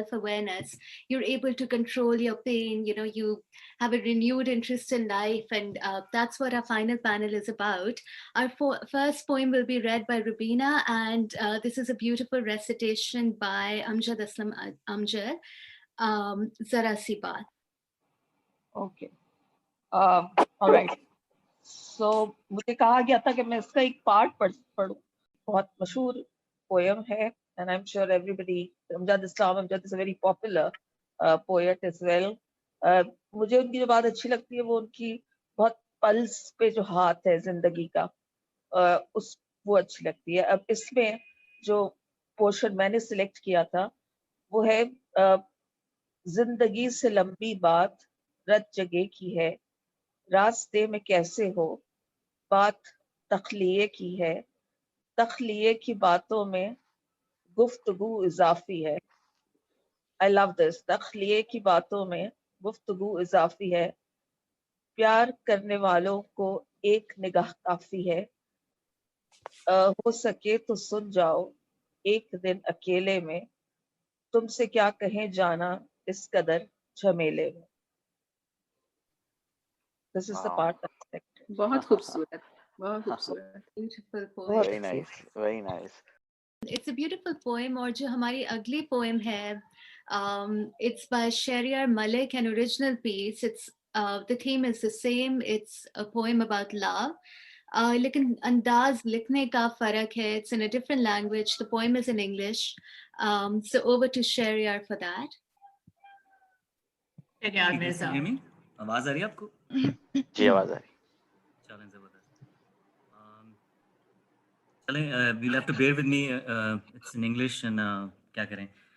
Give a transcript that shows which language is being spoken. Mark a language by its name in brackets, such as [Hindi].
[English] self-awareness, you're able to control your pain, you know, you have a renewed interest in life, and that's what our final panel is about. Our first poem will be read by Rubina, and this is a beautiful recitation by Amjad Aslam Amjad, Zara Si Baat. Okay. All right. [Hindi] So मुझे कहा गया था कि मैं इसका एक part पढ़ूं. बहुत मशहूर पोएम है, [English] and I'm sure everybody, Amjad is a very popular poet as well. [Hindi] मुझे उनकी जो बात अच्छी लगती है वो उनकी बहुत पल्स पे जो हाथ है जिंदगी का, वो अच्छी लगती है. अब इसमें जो पोर्शन मैंने सिलेक्ट किया था वो है जिंदगी से लंबी बात रत जगह की है, रास्ते में कैसे हो, बात तख्लिये की है, तख्लिये की बातों में गुफ्तगू इजाफी है. [English] I love this. [Hindi] तख्लिये की बातों में गुफ्तगू इजाफी है, प्यार करने वालों को एक निगाह काफी है, हो सके तो सुन जाओ एक दिन अकेले में, तुमसे क्या कहें जाना इस कदर झमेले में. [English] This is the part I selected. [Hindi] बहुत खूबसूरत, बहुत खूबसूरत. [English] Beautiful poem. Very nice, very nice. It's a beautiful poem. [Hindi] और जो हमारी अगली poem है, [English] it's by Shahryar Malik, an original piece. It's the theme is the same. It's a poem about love. [Hindi] लेकिन अंदाज लिखने का फर्क है. [English] It's in a different language. The poem is in English. So over to Shahryar for that. Shahryar Mirza. [Hindi] आवाज आ रही है आपको? जी आवाज आ रही. चलें जबरदस्त. [English] चलें, you'll have to bear with me. It's in English and [Hindi] क्या करें?